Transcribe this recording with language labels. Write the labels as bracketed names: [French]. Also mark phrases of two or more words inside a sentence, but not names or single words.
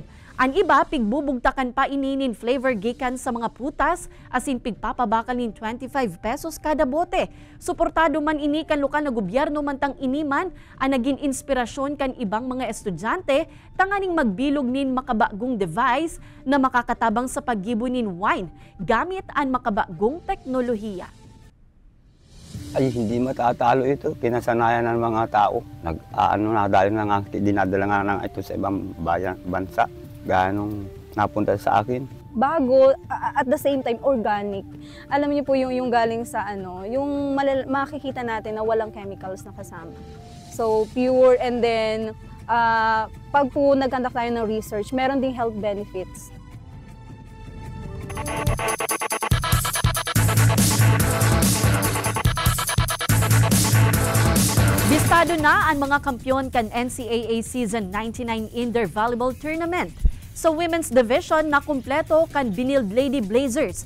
[Bikol] Ang iba pigbubugtakan pa ininin flavor gikan sa mga putas asin pigpapabakal nin 25 pesos kada bote. Suportado man ini kan lokal na gobyerno mantang iniman ang naging inspirasyon kan ibang mga estudyante tanganing magbilog nin makabagong device na makakatabang sa paggibo nin wine gamit ang makabagong teknolohiya. [Filipino] Ay, hindi matatalo ito. Kinasanayan ng mga tao. Dahil na nga, dinadala nga na ito sa ibang bansa. Ganong napunta sa akin. [English] Bago, at the same time, organic. [Filipino] Alam niyo po yung galing sa yung makikita natin na walang chemicals na kasama. So, [English] pure and then, [Filipino] pag po nag-conduct tayo ng research, meron ding health benefits. [Bikol] Bistado na ang mga kampiyon kan NCAA Season 99 Indoor Volleyball Tournament. Sa Women's Division na kumpleto kan Binild Lady Blazers.